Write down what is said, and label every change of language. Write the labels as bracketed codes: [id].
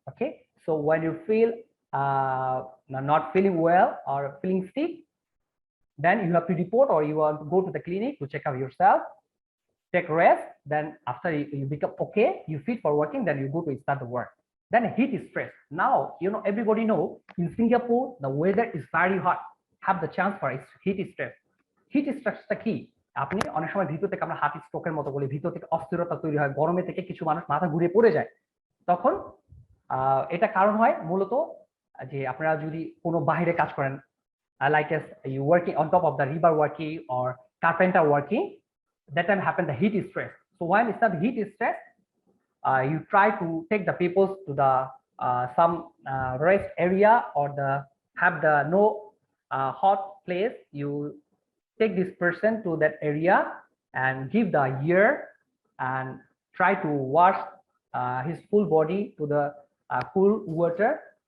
[en] Okay, so when you feel not feeling well or feeling sick, then you have to report or you want to go to the clinic to check out yourself, take rest, then after you become okay, you fit for working, then you go to start the work. Then heat stress. Now everybody know in Singapore the weather is very hot, have the chance for heat stress. [bn] Hit স্ট্রেসটা কি? আপনি অনেক সময় ভিতর থেকে আমরা heart স্ট্রোকের মতো বলি, ভিতর থেকে অস্থিরতা তৈরি হয়, গরমে থেকে কিছু মানুষ মাথা ঘুরে পড়ে যায়। তখন এটা কারণ হয় মূলত যে আপনারা যদি কোনো বাইরে কাজ করেন, [en] Like you working on top of the river working or carpenter working, that time happen the heat stress. So when it's the heat stress, you try to take the people to the some rest area or the have the no hot place. You take this person to that area and give the air and try to wash his full body to the cool water.